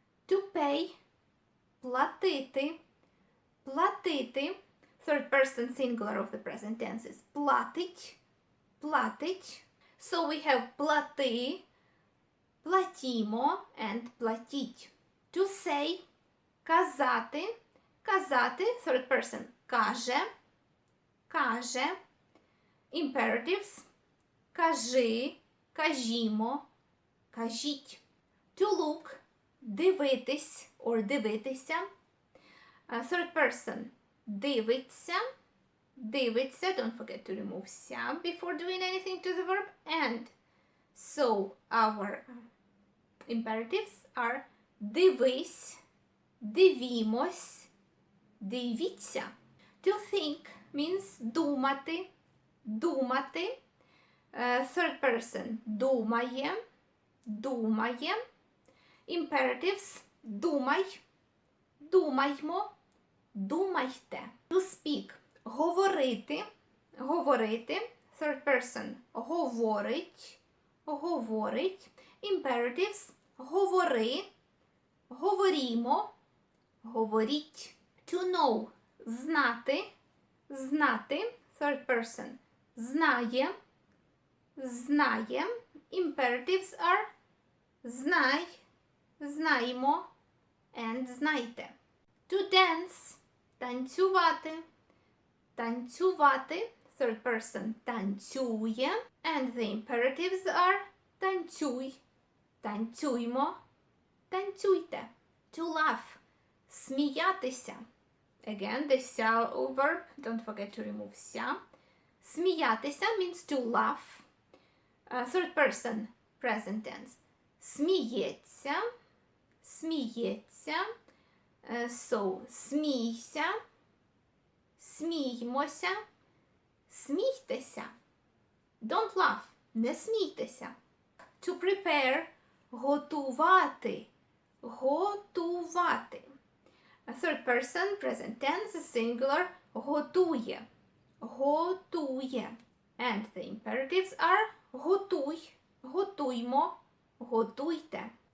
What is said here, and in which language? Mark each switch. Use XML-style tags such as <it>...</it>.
<en>To pay, платити, платити, third person singular of the present tense is платить, платить. So we have плати, платімо, and платіть. To say, казати, казати, third person каже, каже.</en> <uk>Imperatives, кажи, кажімо, кажіть.</uk> <en>To look, дивитись or дивитися. Third person дивиться, дивиться. Don't forget to remove ся before doing anything to the verb. And so our imperatives are дивись, дивімось, дивіться. To think means думати, думати. Third person думає, думає.</en> <uk>Imperatives думай, думаймо, думайте.</uk> <en>To speak говорити, говорити. Third person говорить, говорить.</en> <uk>Imperatives говори, говорімо, говоріть.</uk> <en>To know знати, знати. Third person знає, знає. Imperatives are знай, знаємо, and знайте. To dance танцювати, танцювати. Third person танцює, and the imperatives are танцюй, танцюймо, танцюйте. To laugh сміятися. Again, the ся verb, don't forget to remove ся. Сміятися means to laugh. Third person, present tense.</en> <uk>Сміється, сміється. So, смійся, сміймося, смійтеся.</uk> <en>Don't laugh,</en> <uk>не смійтеся.</uk> <en>To prepare, готувати, готувати. Third person, present tense, singular, готує, готує. And the imperatives are готуй, готуймо, готуйте.</en>